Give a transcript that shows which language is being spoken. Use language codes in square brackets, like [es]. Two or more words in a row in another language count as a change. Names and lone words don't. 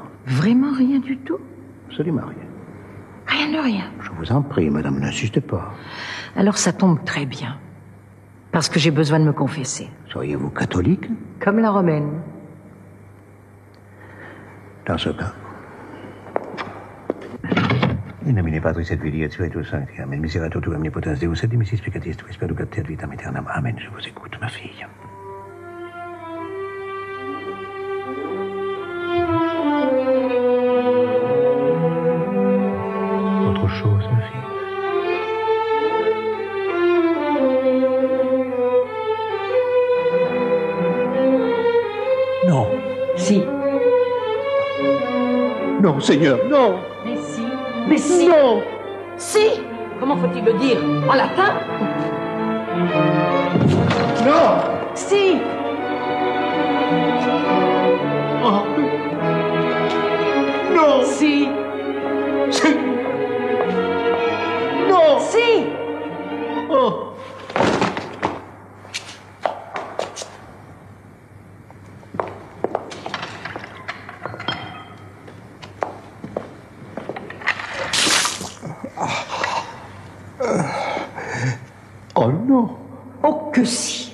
[fr] Vraiment rien du tout? Absolument rien. Rien de rien. Je vous en prie, madame, n'insistez pas. Alors ça tombe très bien. Parce que j'ai besoin de me confesser. Seriez-vous catholique? Comme la romaine. Dans ce cas. [la] In nomine Patris et Filii et Spiritus Sancti. Amen. Miserat totum omnipotens Deus et dimissis peccatis tuis perducat et ad vitam aeternam. [fr] Amen. Je vous écoute, ma fille. Autre chose, ma fille? Non. Si. Non, Seigneur, non. Mais si. Mais si. Non. Si. Comment faut-il le dire? En latin? Non. Si. Oh. Non. Si. Non. Si. Oh. Oh non. Oh que si.